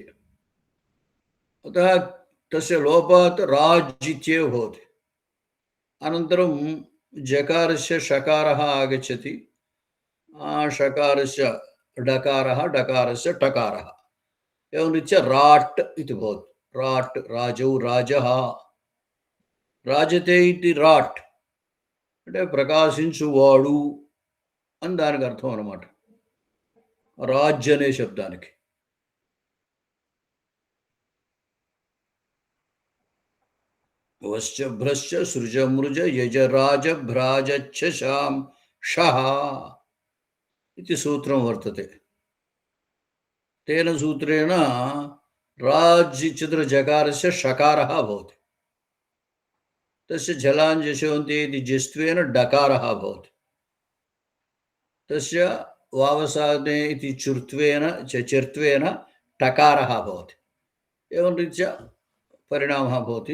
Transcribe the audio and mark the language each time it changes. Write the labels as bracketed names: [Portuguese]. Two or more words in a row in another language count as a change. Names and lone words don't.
[Sanskrit] अतः तस्य लोपात् राज् इत्येव भवति। अनन्तरं जकारस्य षकारः आगच्छति, षकारस्य डकारः, डकारस्य टकारः, एवं रीत्या राट् इति भवति। राट् राजौ राजः, రాజతే ఇతి రాట్ [Telugu] అంటే ప్రకాశించువాడు అని దానికి అర్థం అన్నమాట, రాజ్ అనే శబ్దానికి. [Sanskrit] వశ్చ భ్రశ్చ సృజ మృజ యజరాజ భ్రాజచ్చ శాం షః इति सूत्रं वर्तते. तेन सूत्रेण राज् इत्यत्र जकारस्य षकारः भवति, तस्य जलाञ्जशोन्ते इति जस्त्वेन डकारः भवति, तस्य वावसाने इति चुर्त्वेन चर्त्वेन टकारः भवति, एवं रीत्या परिणामः भवति.